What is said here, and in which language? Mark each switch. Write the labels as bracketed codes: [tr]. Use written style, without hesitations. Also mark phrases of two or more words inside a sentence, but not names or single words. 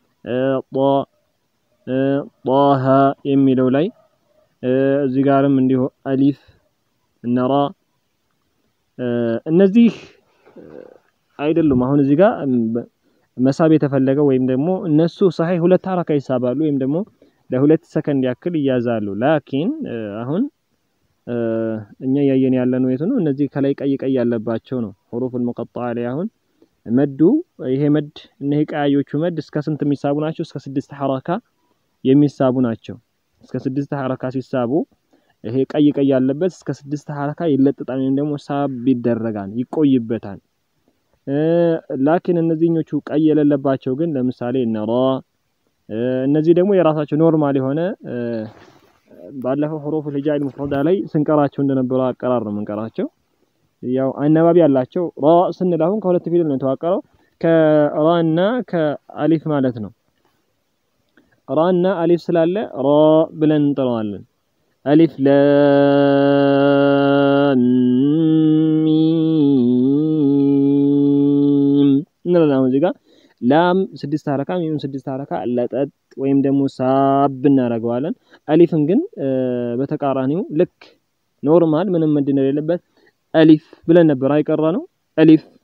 [am] ጣሃ የሚለው ላይ እዚህ ጋርም እንዲሁ አሊፍ እና ራ እነዚህ አይደሉም። አሁን እዚህ ጋር መሳብ የተፈለገው ወይም ደግሞ እነሱ صحيح ሁለት ሐረካ ይሳባሉ ወይም ደግሞ ለሁለት ሰከንድ ያክል ይያዛሉ። ላኪን አሁን እኛ ያየን ያለነው የት ነው? እነዚህ ከላይ ቀይ ቀይ ያለባቸው ነው። [ar] حروف المقطعة [am] ላይ አሁን መዱ ይሄ መድ እነዚህ ቀያዮቹ መድ እስከ ስንት የሚሳቡ ናቸው? እስከ 6 ሐረካ የሚሳቡ ናቸው። እስከ 6 ሐረካ ሲሳቡ ይሄ ቀይ ቀይ ያለበት እስከ 6 ሐረካ ይለጥጣል ወይም ደግሞ ሳብ ይደረጋል ይቆይበታል። ላኪን እነዚህኞቹ ቀይ የሌለባቸው ግን ለምሳሌ ነራ እነዚህ ደግሞ የራሳቸው ኖርማል የሆነ ባለፈው [ar] حروف الهجاء المفردة [am] ላይ ስንቀራቸው እንደነበረው አቀራር ነው መንቀራቸው። ያው አነባቢ ያላቸው ራ ስንል አሁን ከሁለት ፊደል ነው የተዋቀረው ከራና ከአሊፍ ማለት ነው። ራና አሊፍ ስላለ ራ ብለን እንጠራዋለን። አሊፍ ላም ሚም እንላለን። እዚህ ጋር ላም 6 ሐረካ ሚም 6 ሐረካ ለጠጥ ወይም ደግሞ ሳብ እናደርገዋለን። አሊፍን ግን በተቃራኒው ልክ ኖርማል ምንም መድን የሌለበት አሊፍ ብለን ነበር አይቀራ ነው። አሊፍ